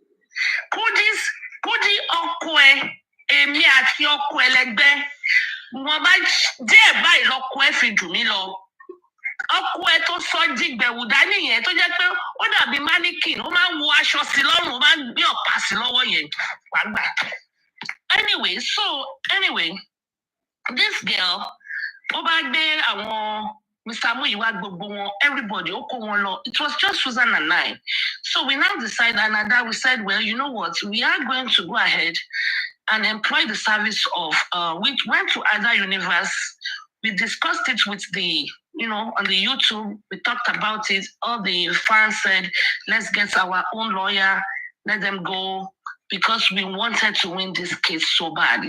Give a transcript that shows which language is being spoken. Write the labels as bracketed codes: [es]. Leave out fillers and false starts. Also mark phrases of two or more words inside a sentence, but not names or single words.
[yo] KUDI Okwe, Emi Ati Okwe Legbe. Wọ́n bá díẹ̀ báyìí lọ́kọ ẹ̀ fi jù mí lọ. Ọkọ ẹ̀ tó sọ dìgbẹ̀wù dání yẹn tó jẹ́ pé ó dàbí mannequin, ó máa ń wọ aṣọ sí lọ́rùn, ó máa ń gbé ọ̀pá sí lọ́wọ́ yẹn. Wàgbà. [en] Anyway, this girl, [yo] ó bá gbé àwọn Mr. Muyiwa gbogbo wọn, everybody, ó kó wọn lọ. [en] It was just Susan and I. So we now decided, and at that we said, well, you know what, we are going to go ahead and employ the service of, we went to Ada Universe, we discussed it with the, on the YouTube, we talked about it, all the fans said, let's get our own lawyer, let them go, because we wanted to win this case so bad.